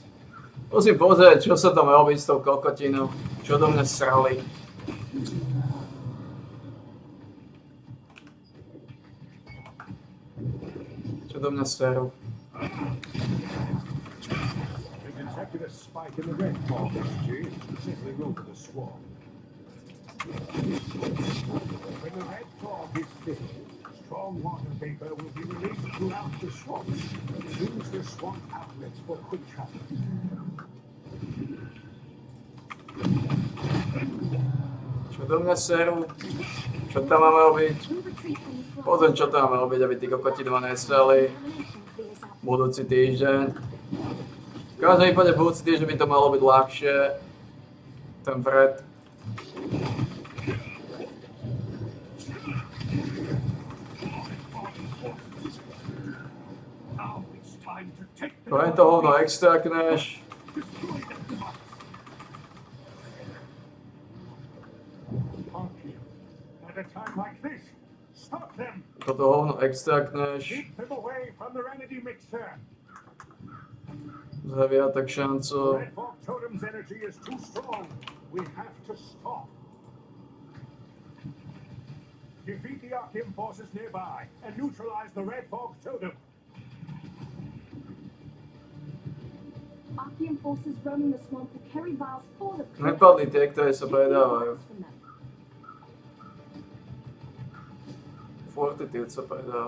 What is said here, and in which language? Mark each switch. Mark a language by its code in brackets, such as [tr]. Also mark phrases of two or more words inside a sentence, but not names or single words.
[sk] Musím pozrieť, čo sa tam robí s tou kokotinou. Čo do mňa srali. Čo do mňa serú. [en] They detected a spike in the red markers, Chief. Simply go to the swamp. When the red fog is thick, strong water vapor will be released throughout the swamp. Use the swamp outlets for quick travel. [sk] Čo do mňa serú? Čo tam máme robiť? Pozriem, čo tam máme robiť, aby tí kokoti dva nesrali. Budúci týždeň. V každom prípade budúci týždeň by to malo byť ľahšie. Ten vred. [en] Now it's time to take the [sk] Len to hovno extrakneš. Archeon. [en] At a time like this, stop them. [sk] Toto hovno extrakneš. [en] Keep them away from the remedy mixer. [sk] Zhavia tak šancu. [en] Red fog totem's energy is too strong. We have to stop. Defeat the Archeon forces nearby and neutralize the red fog totem. Archean forces roaming the swamp will carry vials full of [sk] Nepadli tie, ktoré sa predávajú. Fortitude sa predáva.